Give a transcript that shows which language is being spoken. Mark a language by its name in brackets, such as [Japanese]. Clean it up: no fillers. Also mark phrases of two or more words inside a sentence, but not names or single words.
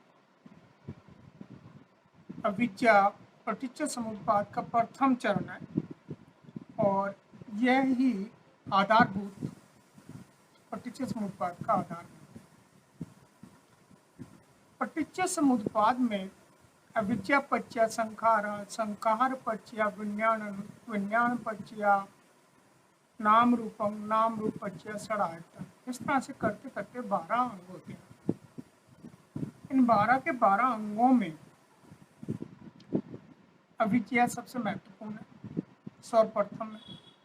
[Hindi] अविद्या [Pali] पटिच्चै समुपपाद [Hindi] का प्रथम चरण है और यह ही आधारभूत [Pali] पटिच्चै समुपपाद [Hindi] का आधार है। [Pali] पटिच्चै समुपपाद में अविद्या पच्य संखार, संखार पच्य विज्ञान, विज्ञान पच्य नाम रूपम, नाम रूप पच्य षडायतन। [Hindi] इस तरह से करते करते 12 अंग होते हैं। इन 12 के 12 अंगों में अविद्या सबसे महत्वपूर्ण है, सर्वप्रथम है।